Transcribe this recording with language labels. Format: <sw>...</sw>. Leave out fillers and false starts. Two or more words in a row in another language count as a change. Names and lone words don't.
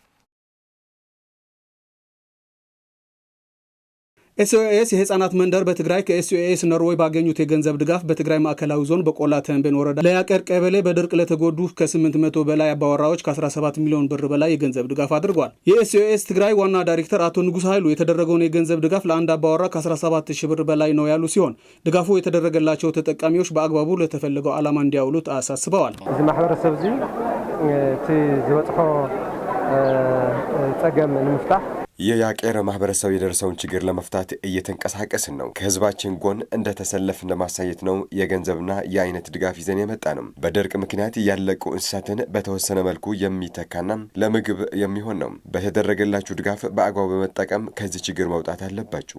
<am>ኤስኦኤስ የህፃናት መንደር በትግራይ ከኤስኦኤስ ኖርዌይ ባገኙት የገንዘብ ድጋፍ በትግራይ ማዕከላዊ ዞን በቆላ ተንቤን ወረዳ ለያቀር ቀበሌ በድርቅ ለተጎዱ ከ800 በላይ አባወራዎች ከ17 ሚሊዮን ብር በላይ የገንዘብ ድጋፍ አድርጓል። የኤስኦኤስ ትግራይ ዋና ዳይሬክተር አቶ ንጉስ ኃይሉ የተደረገውን የገንዘብ ድጋፍ ለአንድ አባወራ ከ17000 ብር በላይ ነው ያሉ ሲሆን ድጋፉ የተደረገላቸው ተጠቃሚዎች በአግባቡ ለተፈለገው ዓላማ እንዲያውሉት አሳስበዋል።</am> <ti>እዚ ማህበረሰብ እዚ ዝበፅሖ ጸገም ንምፍታሕ</ti> <am>የያቄረ ማህበረሰብ የደረሰውን ችግር ለመፍታት እየተንቀሳቀስን ነው። ከህዝባችን ጎን እንደተሰለፍን ለማሳየት ነው የገንዘብና የአይነት ድጋፍ ይዘን የመጣ ነው። በድርቅ ምክንያት ያለቁ እንስሳትን በተወሰነ መልኩ የሚተካና ለምግብ የሚሆን ነው። በተደረገላችሁ ድጋፍ በአግባቡ በመጠቀም ከዚህ ችግር መውጣት አለባችሁ።</am>